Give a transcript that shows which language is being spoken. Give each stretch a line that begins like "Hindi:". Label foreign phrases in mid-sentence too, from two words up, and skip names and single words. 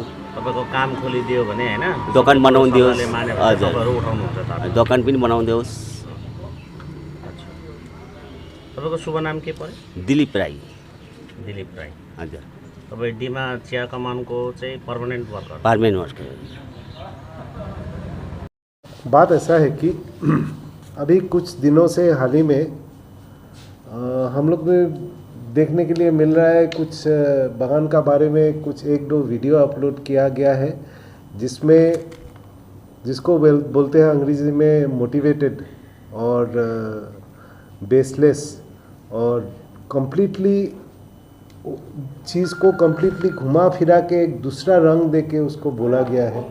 Nepali: तपाईँको काम खोलिदियो भने होइन, दोकान बनाउनु दियोस्। हजुर, उठाउनुहुन्छ त? दोकान पनि बनाउनु दियोस्। तपाईँको शुभ नाम के पर्यो? दिलीप राई। दिलीप राई, हजुर। तपाईँ डिमा चिया कमानको चाहिँ
English: permanent worker? permanent worker.
Hindi: बात ऐसा है कि अभी कुछ दिनों से हाल ही में हम लोग में देखने के लिए मिल रहा है कुछ बागान का बारे में कुछ 1-2 वीडियो अपलोड किया गया है जिसको बोलते हैं अंग्रेजी में मोटिवेटेड और बेसलेस और कम्प्लीटली चीज़ को कम्प्लीटली घुमा फिरा के एक दूसरा रंग दे के उसको बोला गया है।